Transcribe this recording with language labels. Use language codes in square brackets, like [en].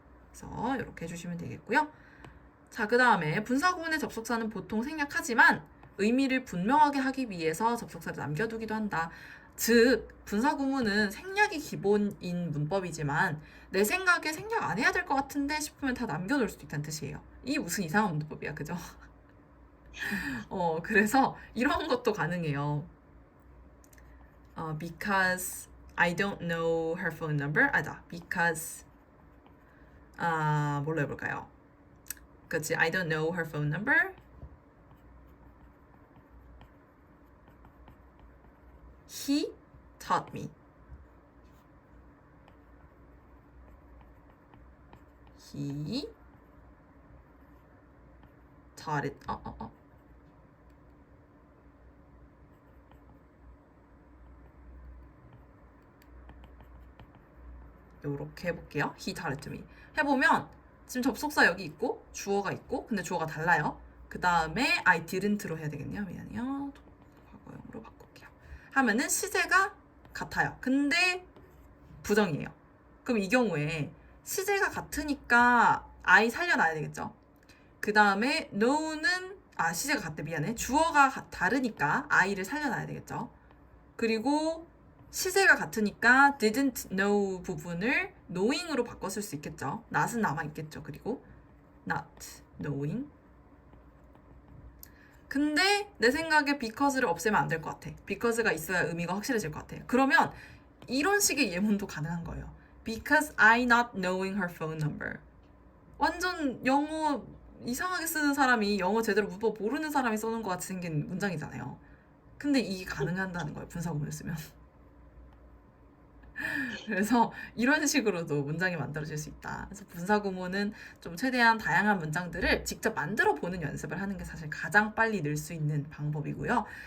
[ko] 그래서 이렇게 해주시면 되겠고요. 자, 그 다음에 분사구문의 접속사는 보통 생략하지만 의미를 분명하게 하기 위해서 접속사를 남겨두기도 한다. 즉, 분사구문은 생략이 기본인 문법이지만 내 생각에 생략 안 해야 될 것 같은데 싶으면 다 남겨놓을 수도 있다는 뜻이에요. 이게 무슨 이상한 문법이야, 그죠? 그래서 이런 것도 가능해요. [en] Because I don't know her phone number. [ko] Because 뭘로 해볼까요? [en] 그치, I don't know her phone number. He taught me. He taught it. [ko] 요렇게 해볼게요. [en] He taught it to me. [ko] 해보면 지금 접속사 여기 있고 주어가 있고 근데 주어가 달라요. 그 다음에 I didn't로 해야 되겠네요. 미안해요. 과거형으로 바꿀게요. 하면은 시제가 같아요. 근데 부정이에요. 그럼 이 경우에 시제가 같으니까 I 살려놔야 되겠죠. 그 다음에 know는 시제가 같대. 미안해. 주어가 다르니까 I를 살려놔야 되겠죠. 그리고 시제가 같으니까 didn't know 부분을 knowing으로 바꿨을 수 있겠죠. not은 남아있겠죠. 그리고 not knowing. 근데 내 생각에 because를 없애면 안 될 것 같아. because가 있어야 의미가 확실해질 것 같아. 그러면 이런 식의 예문도 가능한 거예요. [en] Because I not knowing her phone number. [ko] 완전 영어 이상하게 쓰는 사람이 영어 제대로 문법 모르는 사람이 써는 것 같이 생긴 문장이잖아요. 근데 이게 가능한다는 거예요. 분사구문을 쓰면. 그래서 이런 식으로도 문장이 만들어질 수 있다. 그래서 분사구문은 좀 최대한 다양한 문장들을 직접 만들어 보는 연습을 하는 게 사실 가장 빨리 늘 수 있는 방법이고요.